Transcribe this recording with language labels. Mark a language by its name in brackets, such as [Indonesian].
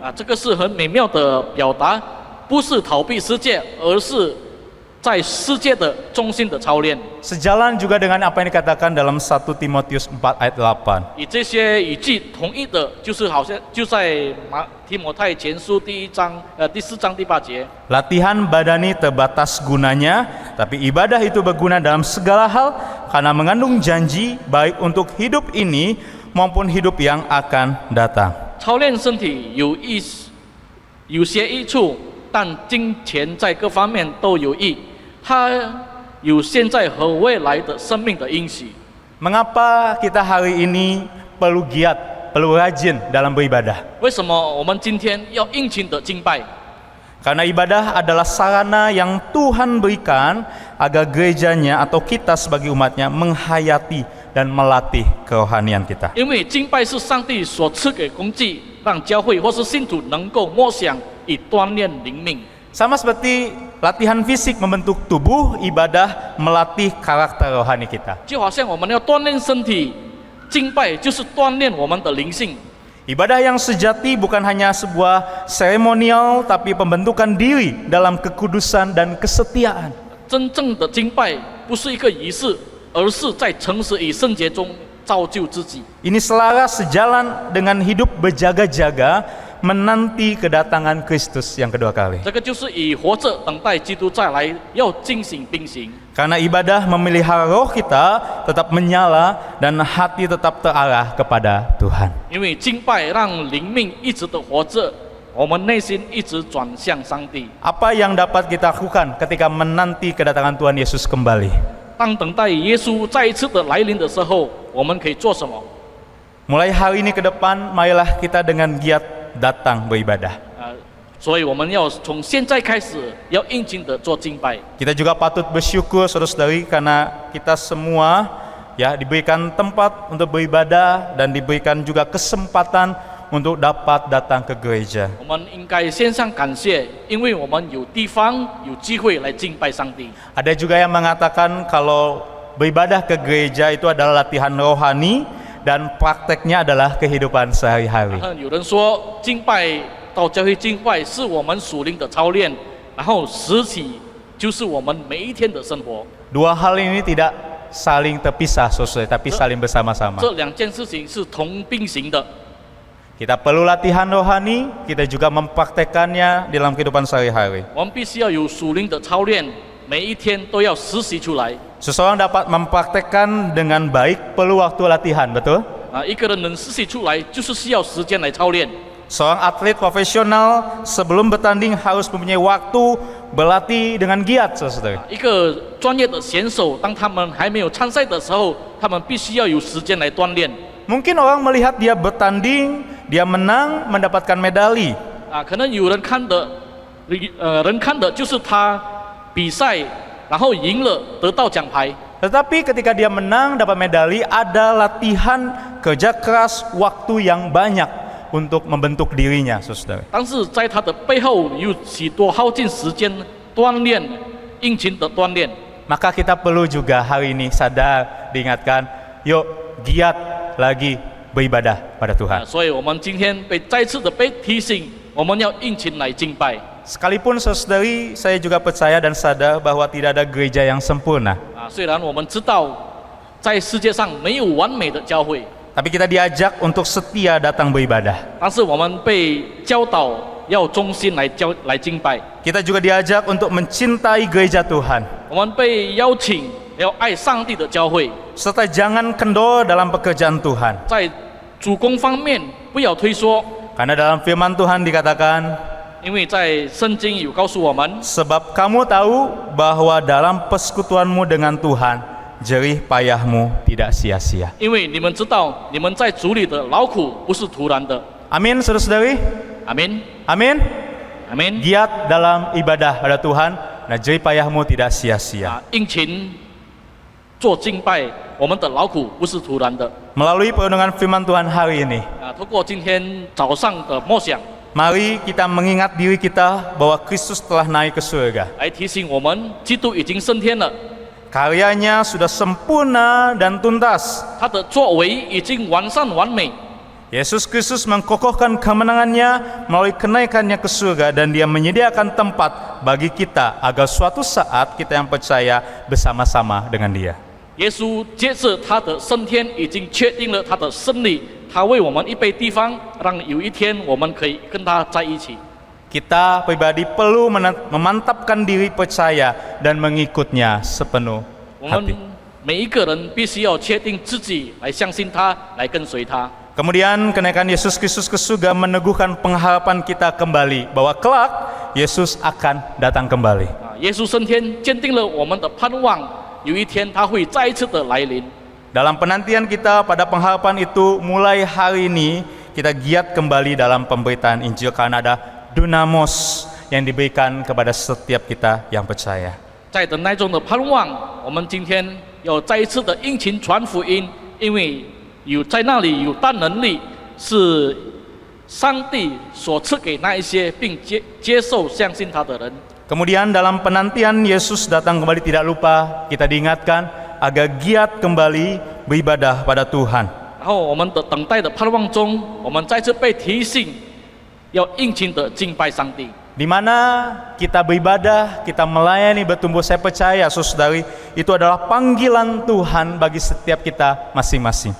[Chinese] 这个是很美妙的表达，不是逃避世界，而是在世界的中心的操练。 [Indonesian] Sejalan juga dengan apa yang dikatakan dalam 1 Timotius 4 ayat 8. [Chinese] 与这些语句同意的，就是好像就在提摩太前书第4章第8节。 [Indonesian] Latihan badani terbatas gunanya, tapi ibadah itu berguna dalam segala hal karena mengandung janji baik untuk hidup ini maupun hidup yang akan datang. [Chinese] 操练身体有些益处，但金钱在各方面都有益，它有现在和未来的生命的应许。 [Indonesian] Mengapa kita hari ini perlu giat, perlu rajin dalam beribadah? [Chinese] 为什么我们今天要殷勤的敬拜？ [Indonesian] Karena ibadah adalah sarana yang Tuhan berikan agar gerejanya atau kita sebagai umatnya menghayati dan melatih kerohanian kita. [Chinese] 因为敬拜是上帝所赐给工具，让教会或是信徒能够默想，以锻炼灵命。 [Indonesian] Sama seperti latihan fisik membentuk tubuh, ibadah melatih karakter rohani kita. [Chinese] 就好像我们要锻炼身体，敬拜就是锻炼我们的灵性。 [Indonesian] Ibadah yang sejati bukan hanya sebuah seremonial, tapi pembentukan diri dalam kekudusan dan kesetiaan. [Chinese] 真正的敬拜不是一个仪式，而是在诚实与圣洁中造就自己。 [Indonesian] Ini selaras sejalan dengan hidup berjaga-jaga menanti kedatangan Kristus yang kedua kali. [Chinese] 这个就是以活着等待基督再来，要警醒并行。 [Indonesian] Karena ibadah memelihara roh kita tetap menyala dan hati tetap terarah kepada Tuhan. [Chinese] 因为敬拜让灵命一直的活着，我们内心一直转向上帝。 [Indonesian] Apa yang dapat kita lakukan ketika menanti kedatangan Tuhan Yesus kembali? [Chinese] 当等待耶稣再一次的来临的时候，我们可以做什么？ [Indonesian] Mulai hari ini ke depan, marilah kita dengan giat datang beribadah. [Chinese] 所以我们要从现在开始，要殷勤的做敬拜。 [Indonesian] Kita juga patut bersyukur saudara-saudari karena kita semua ya diberikan tempat untuk beribadah dan diberikan juga kesempatan untuk dapat datang ke gereja. [Chinese] 我们应该献上感谢，因为我们有地方、有机会来敬拜上帝。 [Indonesian] Ada juga yang mengatakan kalau beribadah ke gereja itu adalah latihan rohani dan prakteknya adalah kehidupan sehari-hari. [Chinese] 有人说，敬拜到教会敬拜是我们属灵的操练，然后实体就是我们每一天的生活。 [Indonesian] Dua hal ini tidak saling terpisah, saudara, tapi saling bersama-sama. [Chinese] 这两件事情是同并行的。 [Indonesian] Kita perlu latihan rohani, kita juga mempraktekannya dalam kehidupan sehari-hari. [Chinese] 我们必须要有属灵的操练，每一天都要实习出来。 [Indonesian] Seseorang dapat mempraktekkan dengan baik perlu waktu latihan, betul? [Chinese] 一个人能实习出来，就是需要时间来操练。 [Indonesian] Seorang atlet profesional sebelum bertanding harus mempunyai waktu berlatih dengan giat, saudara. [Chinese] 一个专业的选手，当他们还没有参赛的时候，他们必须要有时间来锻炼。 [Indonesian] Mungkin orang melihat dia bertanding, dia menang, mendapatkan medali. [Chinese] 可能有人看的，人看的就是他比赛，然后赢了得到奖牌。 [Indonesian] Tetapi ketika dia menang, dapat medali, ada latihan, kerja keras, waktu yang banyak untuk membentuk dirinya, saudara. [Chinese] 但是在他的背后有许多耗尽时间锻炼，殷勤的锻炼。 [Indonesian] Maka kita perlu juga hari ini sadar, diingatkan, yuk giat lagi beribadah pada Tuhan. [Chinese] 所以我们今天再次的被提醒，我们要殷勤来敬拜。 [Indonesian] Sekalipun saudari, saya juga percaya dan sadar bahwa tidak ada gereja yang sempurna. [Chinese] 虽然我们知道在世界上没有完美的教会， [Indonesian] tapi kita diajak untuk setia datang beribadah. [Chinese] 但是我们被教导要忠心来敬拜， [Indonesian] Kita juga diajak untuk mencintai gereja Tuhan, [Chinese] 我们被邀请要爱上帝的教会， [Indonesian] serta jangan kendor dalam pekerjaan Tuhan. [Chinese] 在主攻方面不要退缩， [Indonesian] Karena dalam firman Tuhan dikatakan, [Chinese] 因为在圣经有告诉我们， [Indonesian] sebab kamu tahu bahwa dalam persekutuanmu dengan Tuhan, jerih payahmu tidak sia-sia. [Chinese] 因为你们知道你们在主里的劳苦不是徒然的。 [Indonesian] Amin, saudara-saudari. [Chinese] 阿门， [Indonesian] Amin. [Chinese] 阿门。 [Indonesian] Giat dalam ibadah pada Tuhan, nah jerih payahmu tidak sia-sia. [Chinese] 殷勤做敬拜，我们的劳苦不是徒然的。 [Indonesian] Melalui perenungan firman Tuhan hari ini, [Chinese] 通过今天早上的默想， [Indonesian] mari kita mengingat diri kita bahwa Kristus telah naik ke surga. [Chinese] 来提醒我们，基督已经升天了， [Indonesian] Karyanya sudah sempurna dan tuntas. [Chinese] 他的作为已经完善完美。 [Indonesian] Yesus Kristus mengkokohkan kemenangannya melalui kenaikannya ke surga, dan dia menyediakan tempat bagi kita agar suatu saat kita yang percaya bersama-sama dengan dia. [Chinese] 耶稣接着他的升天，已经确定了他的胜利，他为我们预备地方，让有一天我们可以跟他在一起。 [Indonesian] Kita pribadi perlu memantapkan diri percaya dan mengikutnya sepenuh [Chinese] 我 [Indonesian] hati. [Chinese] 们每一个人必须要确定自己来相信他，来跟随他。 [Indonesian] Kemudian kenaikan Yesus Kristus ke surga meneguhkan pengharapan kita kembali bahwa kelak Yesus akan datang kembali. [Chinese] 耶稣升天，坚定了我们的盼望，有一天他会再一次的来临。 [Indonesian] Dalam penantian kita pada pengharapan itu, mulai hari ini kita giat kembali dalam pemberitaan Injil karena ada dunamos yang diberikan kepada setiap kita yang percaya. [Chinese] 在等待中的盼望，我们今天要再一次的殷勤传福音，因为有在那里有大能力，是上帝所赐给那一些并接受相信他的人。 [Indonesian] Kemudian dalam penantian Yesus datang kembali, tidak lupa kita diingatkan agar giat kembali beribadah pada Tuhan. [Chinese] 然后我们的等待的盼望中，我们再次被提醒，要殷勤的敬拜上帝。 [Indonesian] Di mana kita beribadah, kita melayani, bertumbuh, saya percaya saudari, itu adalah panggilan Tuhan bagi setiap kita masing-masing.